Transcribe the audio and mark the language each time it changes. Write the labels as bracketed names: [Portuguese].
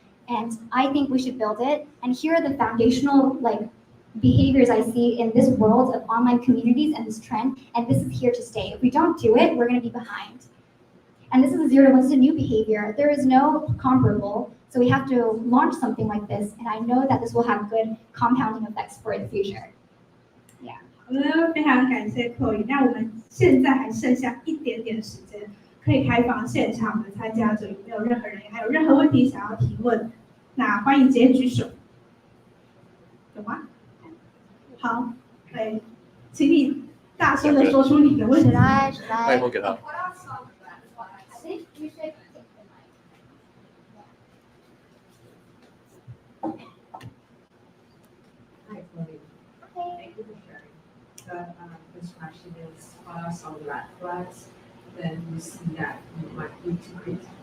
[English] And I think we should build it. And here are the foundational behaviors I see in this world of online communities and this trend, and this is here to stay. If we don't do it, we're going to be behind. And this is a 0 to 1, this is a new behavior. There is no comparable, so we have to launch something like this, and I know that this will have good compounding effects for the future. Yeah. [Chinese] 好的，非常感谢 Chloe。那我们现在还剩下一点点时间，可以开放现场的参加者，有没有任何人还有任何问题想要提问？那欢迎直接举手。有吗？好，请你大声的说出你的问题。麦克风给他。 [English] I think you should take the mic. Hi, Chloe. Thank you for sharing. The first question is, what are some red flags that you see that you might need to quit?